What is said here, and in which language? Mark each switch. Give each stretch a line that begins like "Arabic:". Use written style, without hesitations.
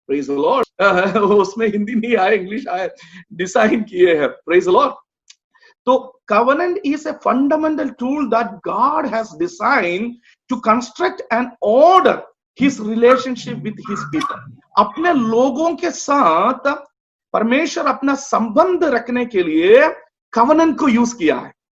English: Praise the lord.
Hindi: उसमें हिंदी नहीं आया, इंग्लिश आया। डिजाइन किए हैं।
English: Praise the Lord. तो covenant is a fundamental tool that God has designed to construct and order his relationship with his people.
Hindi: अपने लोगों के साथ परमेश्वर अपना संबंध रखने के लिए covenant को यूज किया है।